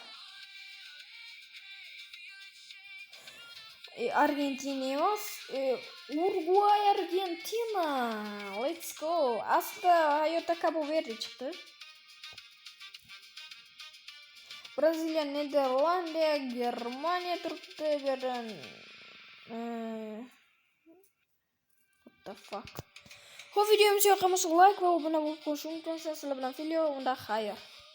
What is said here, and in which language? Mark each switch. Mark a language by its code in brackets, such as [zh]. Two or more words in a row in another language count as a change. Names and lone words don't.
[uz] Argentina emas, Uruguay, Argentina. [en] Let's go. [uz] Aslida hayotda Cabo Verde chiqdi. Braziliya, Niderlandiya, Germaniya turibdi. [en] What the fuck? [uz] Bu videomiz yoqmasa like va obuna bo'lib qo'yishni unutmanglar. Sizlar bilan video unda xayr.